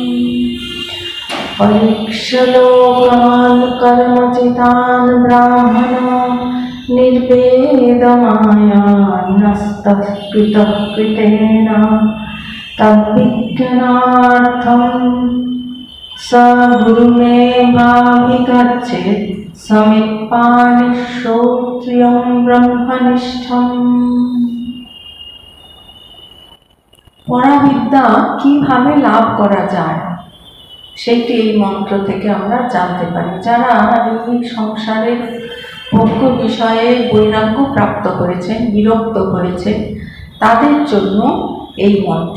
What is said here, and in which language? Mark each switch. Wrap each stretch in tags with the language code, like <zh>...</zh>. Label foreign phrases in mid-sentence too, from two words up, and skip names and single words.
<sa>পরীক্ষলোকান কর্মচিতান ব্রাহ্মণো নির্বেদ মায়ানস্তকৃতকৃতেন তদ্বিজ্ঞানার্থং स गुरुमेवाभिगच्छेत् समित्पानि श्रोत्रियं ब्रह्मनिष्ठम्।</sa> <bn>পরাবিদ্যা কিভাবে লাভ করা যায় সেটি এই মন্ত্র থেকে আমরা জানতে পারি। যারা এই সংসারের ভোগ্য বিষয়ে বৈরাগ্য প্রাপ্ত করেছেন, বিরক্ত হয়েছে, তাদের জন্য এই মন্ত্র।</bn>